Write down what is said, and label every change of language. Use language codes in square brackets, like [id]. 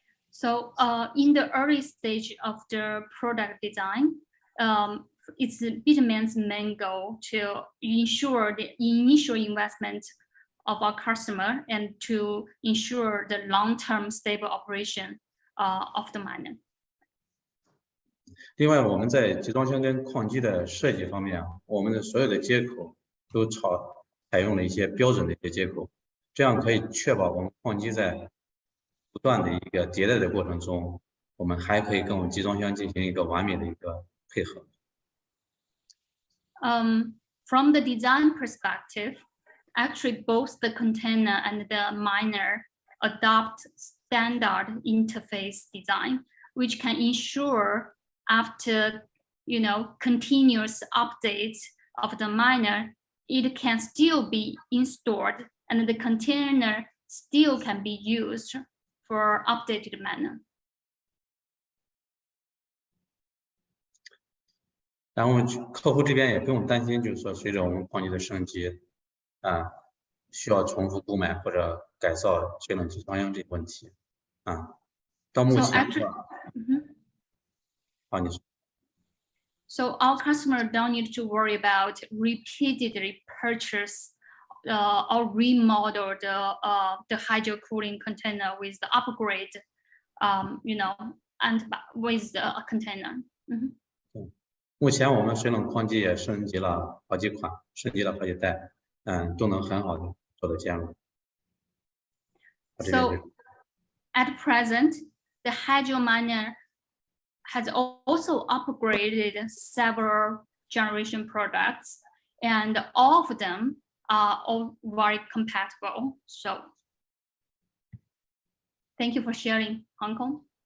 [en] So in the early stage of the product design, it's Bitmain's main goal to ensure the initial investment of our customer and to ensure the long-term stable operation of the miner. [zh] 另外，我们在集装箱跟矿机的设计方面，我们的所有的接口都采用了一些标准的一些接口，这样可以确保我们矿机在不断的一个迭代的过程中，我们还可以跟我们集装箱进行一个完美的一个配合。 [en] From the design perspective, actually both the container and the miner adopt standard interface design, which can ensure after continuous updates of the miner, it can still be installed and the container still can be used for updated manner. [zh] 然后客户这边也不用担心，就是说随着我们矿机的升级，需要重复购买或者改造水冷集装箱这个问题，到目前的话，你说。 [en] So our customer don't need to worry about repeatedly purchase or remodel the hydro cooling container with the upgrade, and with a container. [zh] 目前我们水冷矿机也升级了好几款，升级了好几代，都能很好的做到兼容。 [en] So at present, the hydro miner has also upgraded several generation products, and all of them are all very compatible. So thank you for sharing, Hong Kong.